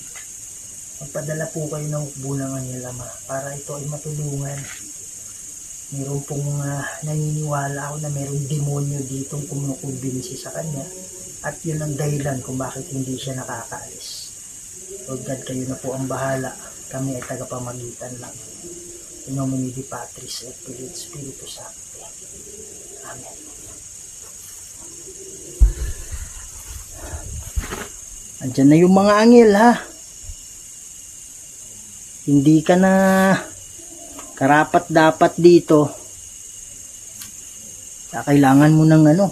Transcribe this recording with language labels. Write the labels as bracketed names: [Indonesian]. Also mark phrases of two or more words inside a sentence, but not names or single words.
[Filipino] Magpadala po kayo ng hukbo ng anghel, Ama, para ito ay matulungan. Mayroon pong naniniwala ako na mayroong demonyo ditong kumukumbinsi sa kanya. At yun ang dahilan kung bakit hindi siya nakakaalis. [English] Lord God, [Filipino] kayo na po ang bahala. Kami ay tagapamagitan lang. [Latin] In nomine Dei Patris et Filii et Spiritus Sancti. [Filipino] Amen. Andyan na yung mga anghel, ha? Hindi ka na karapat dapat dito. Kailangan mo ng ano.